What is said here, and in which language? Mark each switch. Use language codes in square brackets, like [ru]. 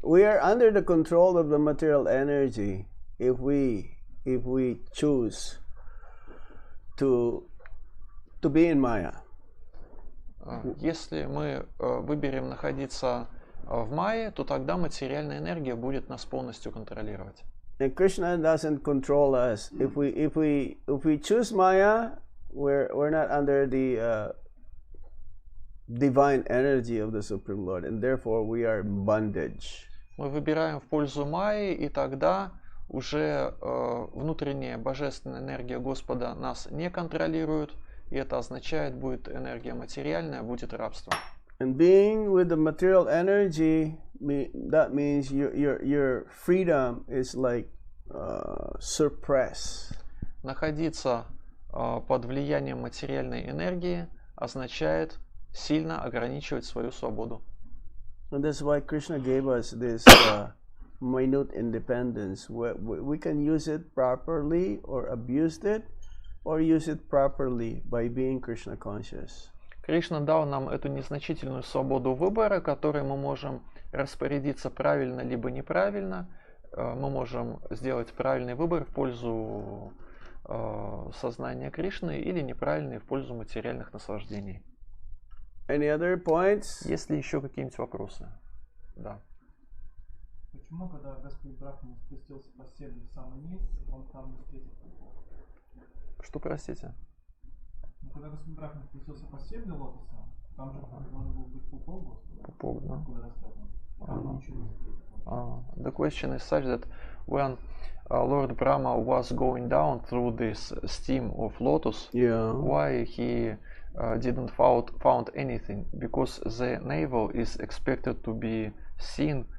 [en] We are under the control of the material energy if we choose to be in Maya. [ru] Если мы выберем находиться в Майе, то тогда материальная энергия будет нас полностью контролировать. [en] And Krishna doesn't control us. If we choose Maya, we're not under the divine energy of the Supreme Lord, and therefore we are in bondage. [ru] Мы выбираем в пользу Майи, и тогда уже внутренняя божественная энергия Господа нас не контролирует, и это означает, будет энергия материальная, будет рабство. [en] And being with the material energy, that means your freedom is suppressed. [ru] Находиться под влиянием материальной энергии означает сильно ограничивать свою свободу. [en] And that's why Krishna gave us this minute independence. We can use it properly or abuse it, or use it properly by being Krishna conscious. [ru] Кришна дал нам эту незначительную свободу выбора, которой мы можем распорядиться правильно либо неправильно. Мы можем сделать правильный выбор в пользу сознания Кришны или неправильный в пользу материальных наслаждений. Any other points? Есть ли еще какие-нибудь вопросы? Да. Почему, когда Господь Брахма спустился по стене в самый низ, он там не встретил пупок? Что, простите? Ну, когда Господь Брахма спустился по стеблю лотоса, там же должен был быть пупок Господа. Пупок, да? Откуда растет он? Там ничего не встретил. [en] The question is such that when Lord Brahma was going down through this steam of lotus, Yeah. why he didn't found anything? Because the navel is expected to be seen.